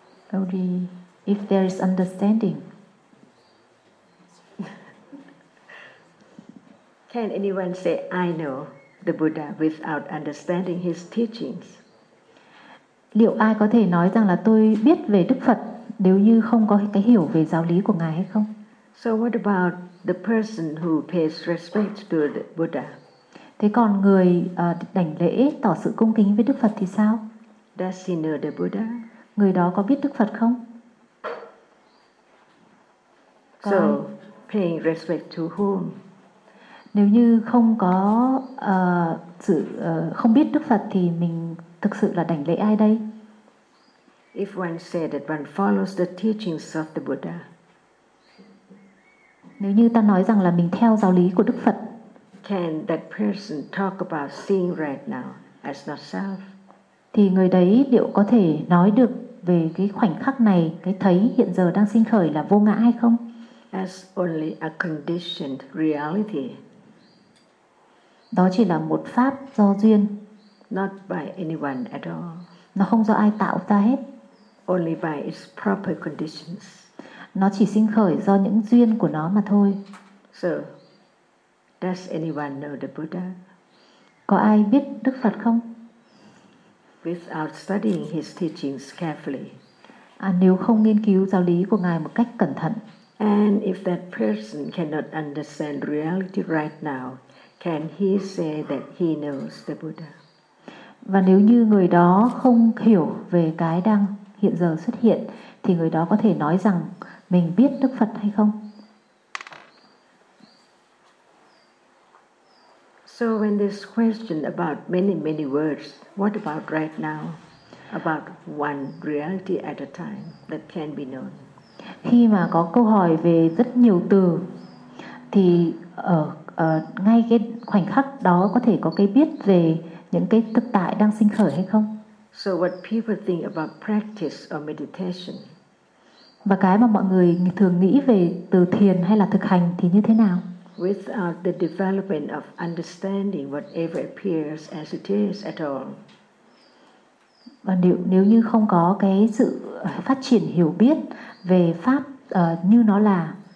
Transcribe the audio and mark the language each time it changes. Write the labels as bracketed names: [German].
[English] Gauri, if there is understanding. Can anyone say, I know the Buddha without understanding his teachings? [Vietnamese] Liệu ai có thể nói rằng là tôi biết về Đức Phật nếu như không có cái hiểu về giáo lý của Ngài hay không? [English] So what about the person who pays respect to the Buddha? [Vietnamese] Thế còn người đảnh lễ tỏ sự cung kính với Đức Phật thì sao? [English] Does he know the Buddha? [Vietnamese] Người đó có biết Đức Phật không? [English] So, paying respect to whom? [Vietnamese] Nếu như không có sự không biết Đức Phật thì mình thực sự là đảnh lễ ai đây? [English] If one said that one follows the teachings of the Buddha. [Vietnamese] Nếu như ta nói rằng là mình theo giáo lý của Đức Phật. [English] Can that person talk about seeing right now as not self? [Vietnamese] Thì người đấy liệu có thể nói được về cái khoảnh khắc này, cái thấy hiện giờ đang sinh khởi là vô ngã hay không? [English] As only a conditioned reality. [Vietnamese] Đó chỉ là một pháp do duyên. [English] Not by anyone at all. [Vietnamese] Nó không do ai tạo ra hết. [English] Only by its proper conditions. [Vietnamese] Nó chỉ sinh khởi do những duyên của nó mà thôi. [English] So, does anyone know the Buddha? [Vietnamese] Có ai biết Đức Phật không? [English] Without studying his teachings carefully. [Vietnamese] À, nếu không nghiên cứu giáo lý của Ngài một cách cẩn thận. [English] And if that person cannot understand reality right now, can he say that he knows the Buddha? [Vietnamese] Và nếu như người đó không hiểu về cái đang hiện giờ xuất hiện, thì người đó có thể nói rằng mình biết Đức Phật hay không? [English] So when this question about many, many words, what about right now? About one reality at a time that can be known. [Vietnamese] Khi mà có câu hỏi về rất nhiều từ, thì ngay cái khoảnh khắc đó có thể có cái biết về những cái thực tại đang sinh khởi hay không? [English] So what people think about practice or meditation? [Vietnamese] Và cái mà mọi người thường nghĩ về từ thiền hay là thực hành thì như thế nào? [English] Without the development of understanding whatever appears as it is at all. [Vietnamese] Và nếu như không có cái sự phát triển hiểu biết về pháp như nó là.